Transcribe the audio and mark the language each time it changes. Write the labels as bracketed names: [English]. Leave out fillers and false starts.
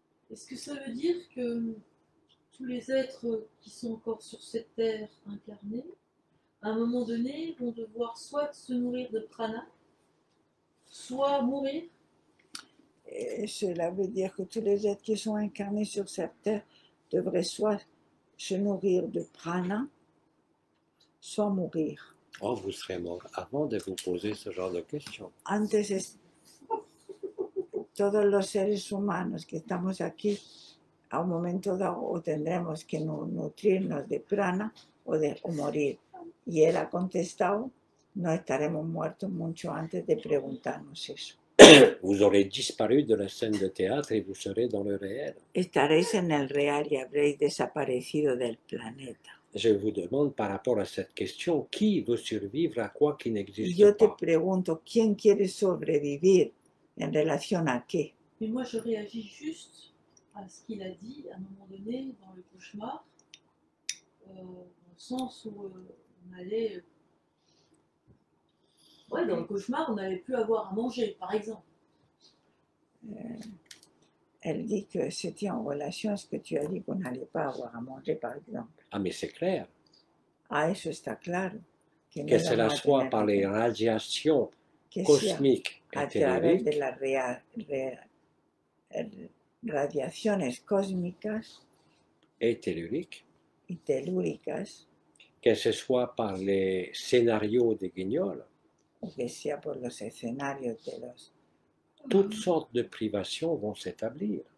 [French] Est-ce que ça veut dire que tous les êtres qui sont encore sur cette terre incarnés, à un moment donné, vont devoir soit se nourrir de prana, soit mourir? Cela veut dire que tous les êtres qui sont incarnés sur cette terre devraient soit se nourrir de prana, soit mourir. Oh, vous serez mort avant de vous poser ce genre de questions. [Spanish] Antes, todos los seres humanos que estamos aquí, a un momento dado, o tendremos que nutrirnos de prana o morir. Y él ha contestado, no estaremos muertos mucho antes de preguntarnos eso. [French] Vous aurez disparu de la scène de théâtre et vous serez dans le réel. [Spanish] Estaréis en el real y habréis desaparecido del planeta. [French] Je vous demande par rapport à cette question, qui veut survivre à quoi qui [Spanish] Y [French] n'existe [Spanish] yo te [French] pas? [Spanish] pregunto, ¿quién quiere sobrevivir en relación a qué? [French] Mais moi, je réagis juste à ce qu'il a dit à un moment donné dans le cauchemar, dans le sens où on allait. Ouais, dans le cauchemar, on n'allait plus avoir à manger, par exemple. Elle dit que c'était en relation à ce que tu as dit qu'on n'allait pas avoir à manger, par exemple. Ah, mais c'est clair. [Spanish] Ah, eso está claro. Que, [French] Que cela soit par les radiations cosmiques et [Spanish] a través de [French] telluriques, [Spanish] las radiaciones cósmicas [French] et telluriques, [Spanish] y telúricas, [French] que ce soit par les scénarios des guignols, [Spanish] o que sea por los escenarios de los... [French] toutes sortes de privations vont s'établir.